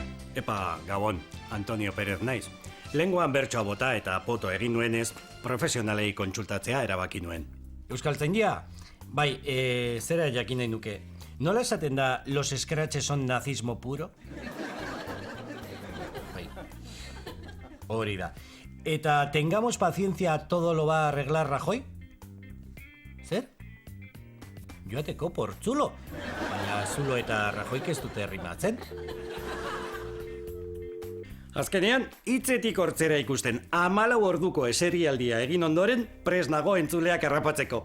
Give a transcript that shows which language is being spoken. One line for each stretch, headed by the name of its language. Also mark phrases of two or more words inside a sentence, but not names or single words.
Basque: Epa, Gabon, Antonio Pérez naiz. Lenguan bertsoa bota eta poto egin nuenez, profesionalei kontsultatzea erabaki nuen. Euskaltzaindia? Bai, zera jakin nahi nuke. Nola esaten da
Spanish: los scratches son nazismo puro?
Basque: Bai. Hori da.
Spanish: Eta tengamos paciencia, todo lo va a arreglar Rajoy?
Basque: Zer? Joateko por zulo. Baina zulo eta Rajoyk ez dute rimatzen. Azkenean, hitzetik hortzera ikusten 14 orduko eserialdia egin ondoren, prest nago entzuleak harrapatzeko.